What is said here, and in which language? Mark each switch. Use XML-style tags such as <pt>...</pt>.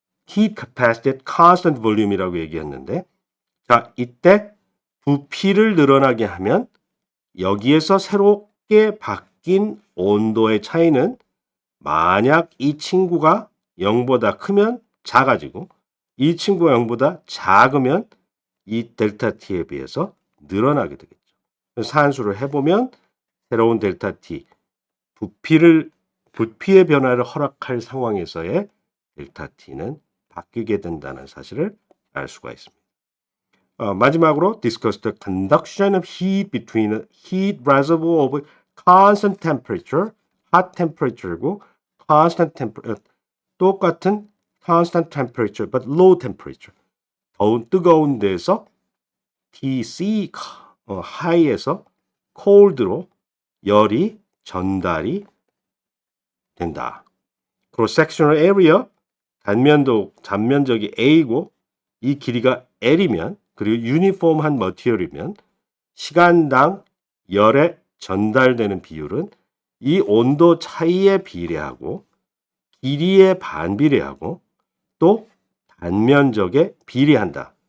<ko>heat capacity at constant volume이라고 얘기했는데 자, 이때 부피를 늘어나게 하면 여기에서 새롭게 바뀐 온도의 차이는 만약 이 친구가 0보다 크면 작아지고 이 친구가 0보다 작으면 이 델타 T에 비해서 늘어나게 되겠죠. 산수를 해보면 새로운 델타 T, 부피의 변화를 허락할 상황에서의 델타 T는 바뀌게 된다는 사실을 알 수가 있습니다. 마지막으로</ko> <en>discuss the conduction of heat between a heat reservoir of constant temperature, hot temperature고 constant temperature 똑같은 constant temperature but low temperature</en> <ko>더운 뜨거운 데서 TC high에서 cold로 열이 전달이 된다. cross sectional area 단면적이 A고 이 길이가 L이면 그리고 유니폼한 머티리얼이면 시간당 열에 전달되는 비율은 이 온도 차이에 비례하고 길이에 반비례하고 또 단면적에 비례한다.</ko>